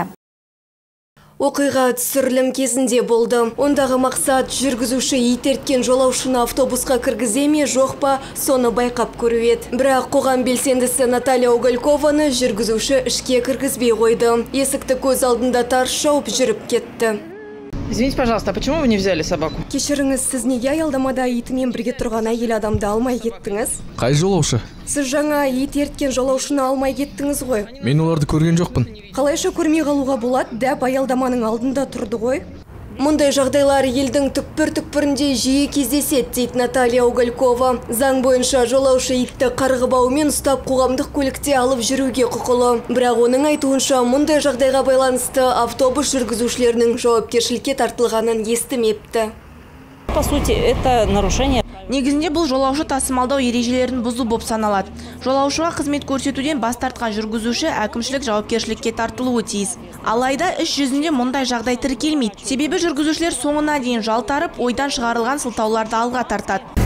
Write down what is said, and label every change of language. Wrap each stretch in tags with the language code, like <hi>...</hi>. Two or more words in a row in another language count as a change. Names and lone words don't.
<kk>Оқиға түсірілім кезінде болды. Ондағы мақсат жүргізуші итерткен жолаушыны автобусқа кіргізе ме, жоқ па, соны байқап көру еді. Бірақ қоғам белсендісі Наталья Уголькованы жүргізуші ішке кіргізбей қойды. Есікті көз алдында тарс жауып жүріп кетті.</kk> <ru>Извините, пожалуйста, а почему вы не взяли собаку?</ru> <kk>Кешіріңіз, сіз неге аялдамада итімен бірге тұрған әйел адамды алмай кеттіңіз? Қай жолаушы? Сіз жаңа ит ерткен жолаушыны алмай кеттіңіз ғой. Мен оларды көрген жоқпын. Қалайша көрмей қалуға болады, дәп аялдаманың алдында тұрды ғой. Мұндай жағдайлар елдің түкпір-түкпірінде жиі кездеседі, дейді Наталья Уголькова. Заң бойынша жолаушы итті қарғыбаумен ұстап қоғамдық көлікте алып жүруге құқылы. Бірақ оның айтуынша мұндай жағдайға байланысты автобус жүргізушілерінің жауапкершілікке тартылғанын естімепті.</kk> <ru>По сути, это нарушение.</ru> <kk>Негізінде бұл жолаушы тасымалдау ережелерін бұзу болып саналады. Жолаушыға қызмет көрсетуден бас тартқан жүргізуші әкімшілік жауапкершілікке тартылуы тиіс. Алайда іс жүзінде мұндай жағдай тіркелмейді. Себебі жүргізушілер соңына дейін жалтарып, ойдан шығарылған сылтауларды алға тартады.</kk>